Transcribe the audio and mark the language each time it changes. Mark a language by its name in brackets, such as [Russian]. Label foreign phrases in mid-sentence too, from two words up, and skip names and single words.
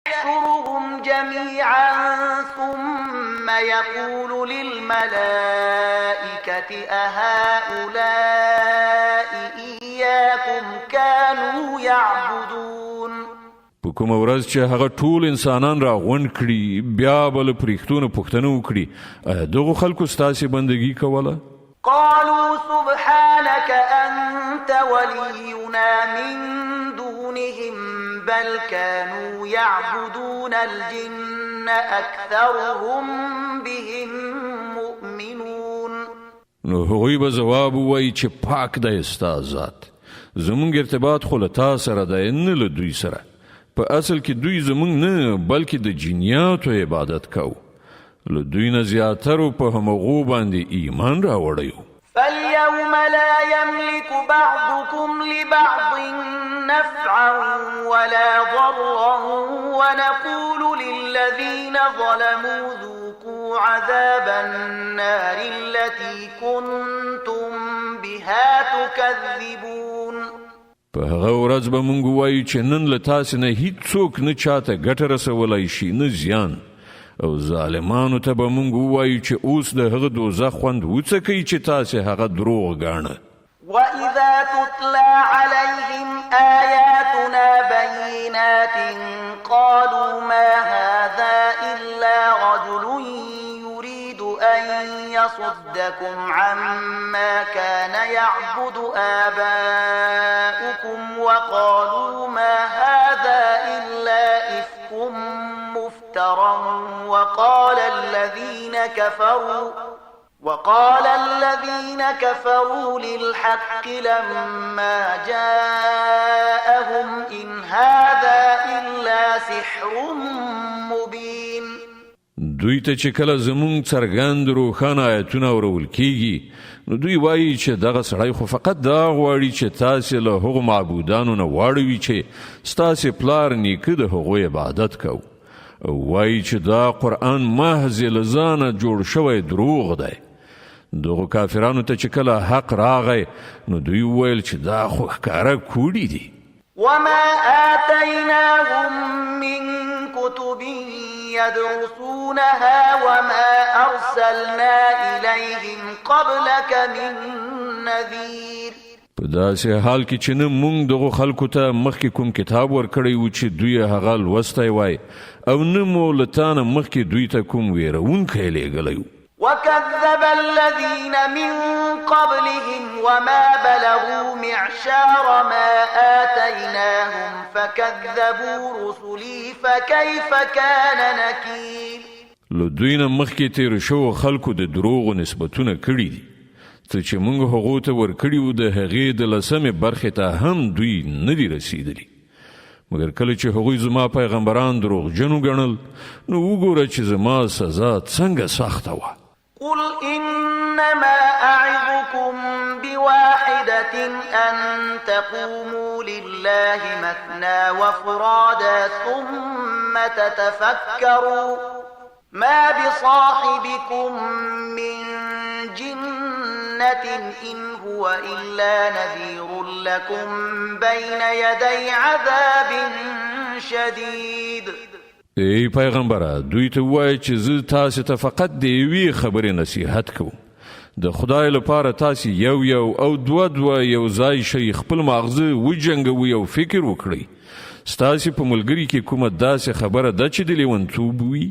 [Arabic] يحشرهم جميعا ثم يقول للملائكة أهؤلاء إياكم كانوا يعبدون. [Pashto] په کومه ورځ چې هغه ټول انسانان را غونډ کړي بیا به له پرښتونو پوښتنه وکړي دغو خلکو ستاسې بندګي کوله؟ [Arabic] قالوا سبحانك أنت ولينا من دونهم بل كانوا يعبدون الجن أكثرهم بهم مؤمنون. [Pashto] نو هغوی به ځواب ووایي چې پاک دی ستا ذات، زمونږ ارتباط خو له تا سره دی نه له دوی سره. په اصل کې دوی زمونږ نه بلکې د جنیاتو عبادت کوو. له دوی نه زیاترو په همغو باندې ایمان راوړی. [Arabic] فاليوم لا يملك بعضكم لبعض نفعا ولا ضرا ونقول للذين ظلموا ذوقوا عذاب النار التي كنتم بها تكذبون. [Pashto] په هغه ورځ به مونږ وایو چې نن له تاسې نه هیڅوک نه چاته ګټه رسولی شي نه زیان، او ظالمانو ته به مونږ ووایو چې اوس د هغه دوزخ خوند وڅکئ چې تاسې هغه دروغ ګاڼه. [Arabic] وَإِذَا تُتْلَى عَلَيْهِمْ آيَاتُنَا بَيِّنَاتٍ قَالُوا مَا هَذَا إِلَّا رَجُلٌ يُرِيدُ أَن يَصُدَّكُمْ عَمَّا كَانَ يَعْبُدُ آبَاؤُكم وَقَالُوا مَا هَذَا إِلَّا إِفْكٌ مُفْتَرًى وقال الذين كفروا للحق لما جاءهم إن هذا إلا سحر مبين. [Pashto] دوی ته چې کله زمونږ څرګند روښانه آیتونه اورول کیږي نو دوی وایي چې دغه سړی خو فقط دا غواړي چې تاسې له هغو معبودانو نه واړوي چې ستاسې پلار نیکه د هغو عبادت کوو. وایي چې دا قرآن محض له ځانه جوړ شوی دروغ دی. دغو کافرانو ته چې کله حق راغی نو دوی وویل چې دا خو ښکاره کوډي دي. [Arabic] وما آتيناهم من كتب يدرسونها وما أرسلنا إليهم قبلك من نذير. [Pashto] په داسې حال کې چې نه مونږ دغو خلکو ته مخکې کوم کتاب ورکړی و چې دوی هغه لوستی وای او نه مو له تا نه مخکې دوی ته کوم ویرونکی لیږلی و. [Arabic] وكذب الذين من قبلهم وما بلغوا معشار ما آتيناهم فكذبوا رسلي فكيف كان نكير. [Pashto] له دوی نه مخکې تیر شوو خلکو د دروغو نسبتونه کړي دي. څه چې موږ هغو ته ورکړي وو د هغې د لسمې برخې ته هم دوی نه دي رسېدلي. مګر کله چې هغوی زما پیغمبران دروغجن وګڼل نو وګوره چې زما سزا څنګه سخته وه. [Arabic] قل إنما أعظكم بواحدة أن تقوموا لله مثنى وفرادا ثم تتفكروا ما بصاحبكم من جنة إن هو إلا نذير لكم بين يدي عذاب شديد. [Pashto] ای پیغمبره دوی ته ووایه چې زه تاسې ته فقط د یوې خبرې نصیحت کوم. د خدای لپاره تاسې یو او دوه یو ځای شئ، خپل ماغزه وجنګوئ او فکر وکړئ. ستاسې په ملګري کې کومه داسې خبره ده چې د لیونتوب وي؟